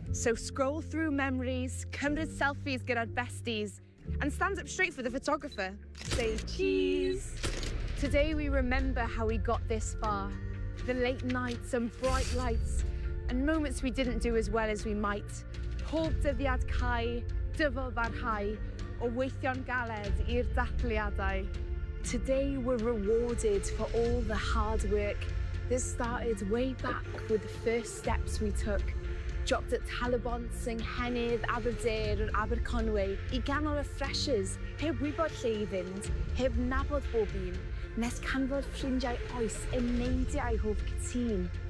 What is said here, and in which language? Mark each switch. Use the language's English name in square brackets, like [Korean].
[English] So scroll through memories, cymryd selfies gyda'r besties, and stand up straight for the photographer. Say cheese. Today we remember how we got this far. The late nights and bright lights, and moments we didn't do as well as we might. [Welsh] Pob dyddiad cau, dyfal barhau, o weithio'n galed i'r dathliadau. [English] Today we're rewarded for all the hard work that started way back with the first steps we took. Dropped at [Welsh] Talabont, Nghennydd, Aberdare and Aberconwy I ganol y freshers, heb wybod lle I fynd, heb nabod bob un, nes canfod ffrindiau oes yn neidiau hoff cytun.